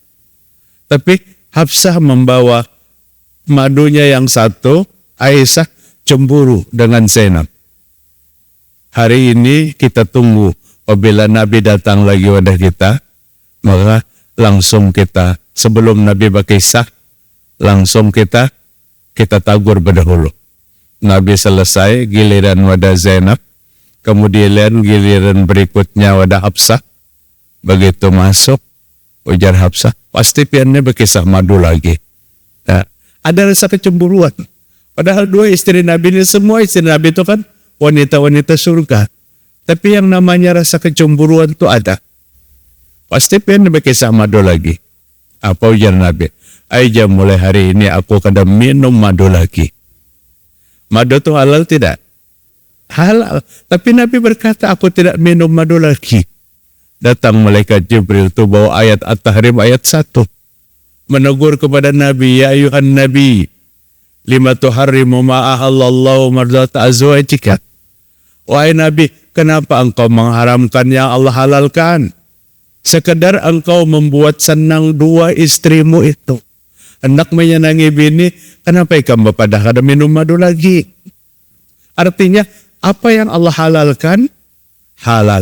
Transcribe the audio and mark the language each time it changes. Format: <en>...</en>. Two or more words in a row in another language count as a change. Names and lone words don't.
<id>Tapi Hafsah membawa madunya yang satu, Aisyah cemburu dengan Zainab.</id> <bjn>Hari ini kita tunggu apabila Nabi datang lagi wadah kita, maka langsung kita sebelum Nabi berkisah, langsung kita tagur berdahulu. Nabi selesai, giliran wadah Zainab, kemudian giliran berikutnya wadah Hafsah. Begitu masuk, ujar Hafsah, pasti piannya berkisah madu lagi.</bjn> <id>Nah, ada rasa kecemburuan. Padahal dua istri Nabi ini, semua istri Nabi itu kan wanita-wanita surga. Tapi yang namanya rasa kecemburuan itu ada.</id> <bjn>Pasti piannya berkisah madu lagi. Apa ujar Nabi?</bjn> <id>Aja mulai hari ini aku akan minum madu lagi. Madu itu halal tidak? Halal. Tapi Nabi berkata, aku tidak minum madu lagi. Datang malaikat Jibril itu bawa ayat At-Tahrim ayat 1. Menegur kepada Nabi,</id> <ar>يا أيها النبي لم تحرم ما أحل الله مرضات أزواجك.</ar> <id>Wahai Nabi, kenapa engkau mengharamkan yang Allah halalkan? Sekedar engkau membuat senang dua istrimu itu.</id> <bjn>Hendak menyenangi bini, kenapa kamu pada kada minum madu lagi?</bjn> <id>Artinya, apa yang Allah halalkan, halal.</id>